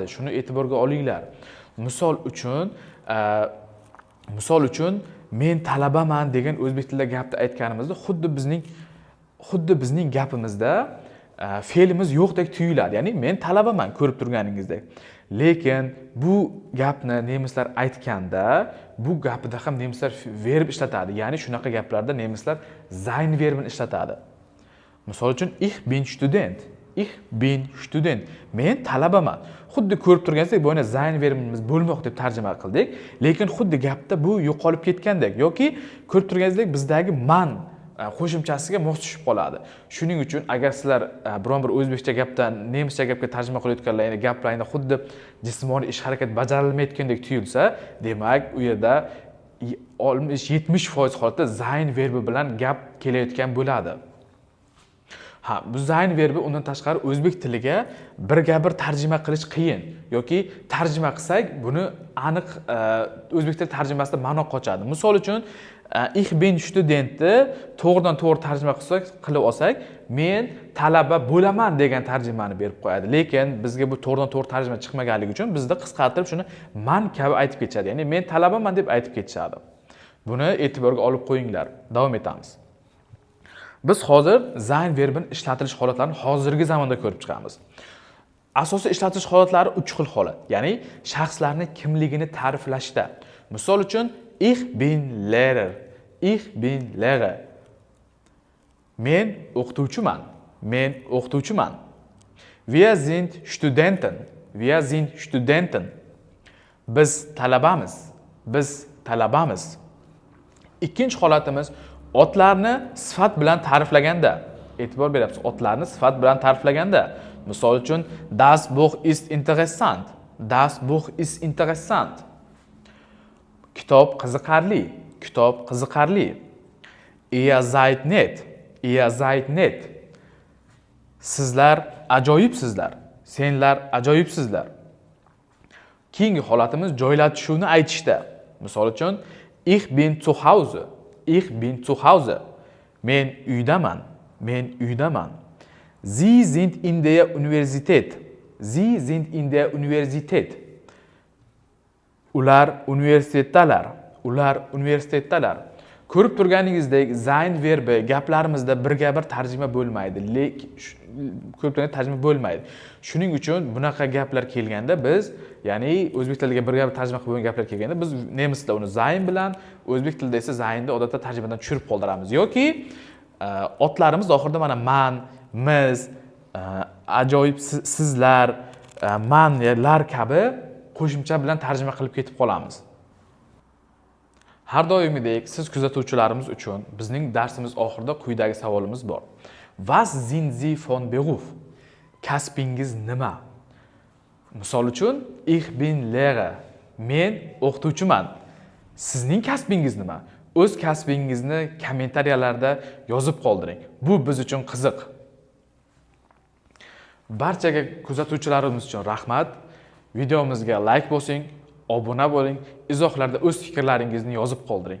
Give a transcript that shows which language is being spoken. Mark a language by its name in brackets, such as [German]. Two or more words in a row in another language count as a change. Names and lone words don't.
[Uzbek] Shuni e'tiborga olinglar. Misol uchun men talabaman degan o'zbek tilida gapni aytganimizda xuddi bizning gapimizda fe'limiz yo'qdek tuyuladi. Ya'ni men talabaman ko'rib turganingizdek. Lekin bu gapni nemislar aytganda, bu gapida ham nemislar verb ishlatadi. Ya'ni shunaqa gaplarda nemislar sein verbini ishlatadi. Misol uchun [German] ich bin student. Ich bin student. [Uzbek] Men talabaman. Xuddi ko'rib turganingizdek, bu yana sein verbimiz bo'lmoq deb tarjima qildik. Lekin xuddi gapda bu yo'qolib ketgandek yoki ko'rib turganingizdek bizdagi man qo'shimchasiga mos tushib qoladi. Shuning uchun agar sizlar biron bir o'zbekcha gapdan nemischa gapga tarjima qilayotganlaringda gaplaringda xuddi jismoniy ish harakat bajarilmayotgandek tuyulsa, demak u yerda 60-70% holatda sein verbi bilan gap kelayotgan bo'ladi. Bu sein verbi undan tashqari o'zbek tiliga birga-bir tarjima qilish qiyin yoki tarjima qilsak buni aniq o'zbek tili tarjimasida ma'no qochadi. Misol uchun [German] ich bin studentni [Uzbek] to'g'ridan-to'g'ri tarjima qilib olsak, men talaba bo'laman degan tarjimani berib qo'yadi. Lekin bizga bu to'g'ridan-to'g'ri tarjima chiqmaganligi uchun bizda qisqartirib shuni man kabi aytib ketishadi. Ya'ni men talabaman deb aytib ketishadi. Buni e'tiborga olib qo'yinglar. Davom etamiz. Biz hozir sein verbini ishlatilish holatlarini hozirgi zamonda ko'rib chiqamiz. Asosiy ishlatish holatlari 3 xil holat. Ya'ni shaxslarning kimligini ta'riflashda. Misol uchun [German] ich bin Lehrer. Ich bin Lehrer. [Uzbek] Men o'qituvchiman. Men o'qituvchiman. [German] Wir sind Studenten. Wir sind Studenten. [Uzbek] Biz talabamiz. Biz talabamiz. Ikkinchi holatimiz otlarni sifat bilan ta'riflaganda. E'tibor beryapsiz. Otlarni sifat bilan ta'riflaganda. Misol uchun [German] das Buch ist interessant. Das Buch ist interessant. [Uzbek] Kitob qiziqarli. Kitob qiziqarli. [German] Ihr seid nett. Ihr seid nett. [Uzbek] Sizlar ajoyibsizlar. Senlar ajoyibsizlar. Keyingi holatimiz joylatishuvni aytishda. Misol uchun [German] ich bin zu Hause. Ich bin zu Hause. [Uzbek] Men uydaman. Men uydaman. [German] Sie sind in der Universität. Sie sind in der Universität. [Uzbek] Ular universitetdalar. Ular universitetdalar. Ko'rib turganingizdek, sein verbi gaplarimizda birga-bir tarjima bo'lmaydi. Ko'rib turgan tarjima bo'lmaydi. Shuning uchun bunaqa gaplar kelganda biz, ya'ni o'zbek tiliga birga-bir tarjima qilib bo'lgan gaplar kelganda biz nemis tilida uni sein bilan, o'zbek tilida esa zeinni odatda tarjimadan tushirib qoldiramiz yoki otlarimiz oxirida mana man, miz, ajoyib sizlar, manlar kabi qo'shimcha bilan tarjima qilib ketib qolamiz. Har doimgidek siz kuzatuvchilarimiz uchun bizning darsimiz oxirida quyidagi savolimiz bor. [German] Was sind Sie von Beruf? [Uzbek] Kasbingiz nima? Misol uchun [German] ich bin Lehrer. [Uzbek] Men o'qituvchiman. Sizning kasbingiz nima? O'z kasbingizni kommentariyalarda yozib qoldiring. Bu biz uchun qiziq. Barchaga kuzatuvchilarimiz uchun rahmat. Videomizga like bosing, obuna bo'ling, izohlarda o'z fikrlaringizni yozib qoldiring.